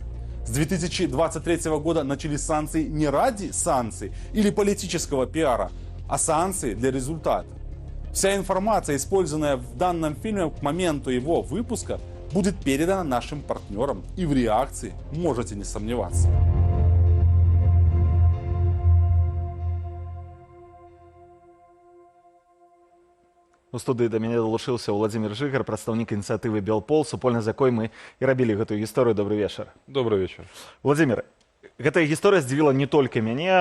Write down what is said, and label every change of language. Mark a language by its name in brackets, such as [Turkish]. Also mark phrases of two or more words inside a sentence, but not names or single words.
[Russian] С 2023 года начались санкции не ради санкций или политического пиара, а санкции для результата. Вся информация, использованная в данном фильме к моменту его выпуска, будет передана нашим партнерам, и в реакции можете не сомневаться. [Belarusian] У студыі да мяне далучыўся Владзімір Жыгар, прадстаўнік ініцыятывы Белпол, супольна з якой мы і рабілі гэтую гісторыю. Добры вечар. [Russian] Добрый вечер. [Belarusian] Владзімір, гэтая гісторыя здзівіла не толькі мяне.